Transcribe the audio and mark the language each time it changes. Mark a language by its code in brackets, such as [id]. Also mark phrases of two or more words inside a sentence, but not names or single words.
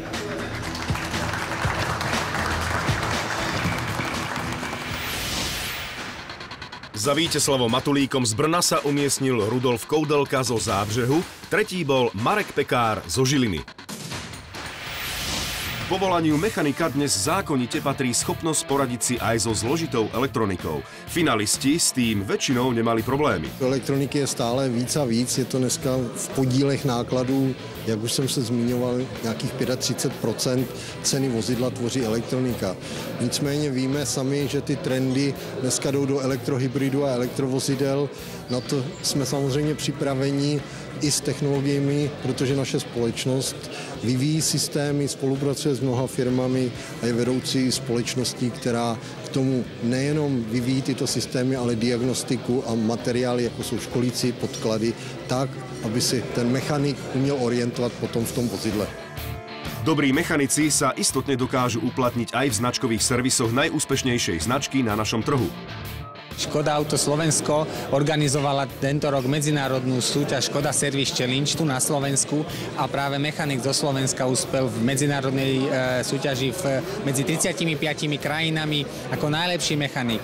[sk] Za Víteslavom Matulíkom z Brna sa umiestnil Rudolf Koudelka zo Zábřehu, tretí bol Marek Pekár zo Žiliny. Povolaniu mechanika dnes zákonite patrí schopnosť poradiť si aj so zložitou elektronikou. Finalisti s tým väčšinou nemali problémy. [cs] Elektroniky je stále víc a víc, je to dneska v podílech nákladů, jak už jsem se zmiňoval, nějakých 35% ceny vozidla tvoří elektronika. Nicméně víme sami, že ty trendy dneska jdou do elektrohybridu a elektrovozidel. Na to jsme samozřejmě připraveni i s technologiemi, protože naše společnost vyvíjí systémy, spolupracuje s mnoha firmami a je vedoucí společností, která k tomu nejenom vyvíjí tyto systémy, ale diagnostiku a materiály, jako jsou školící podklady, tak, aby si ten mechanik uměl orientovat potom v tom vozidle. [sk] Dobrí mechanici sa istotne dokážu uplatniť aj v značkových servisoch najúspešnejšej značky na našom trhu. Škoda Auto Slovensko organizovala tento rok medzinárodnú súťaž Škoda Service Challenge tu na Slovensku a práve mechanik zo Slovenska uspel v medzinárodnej súťaži medzi 35 krajinami ako najlepší mechanik.